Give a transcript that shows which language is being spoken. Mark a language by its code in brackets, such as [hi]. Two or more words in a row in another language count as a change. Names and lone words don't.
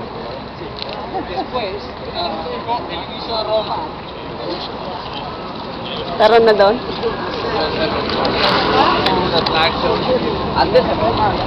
[es] Después, el inicio de Roma. [tl] Tara na doon. [es] Antes de Roma.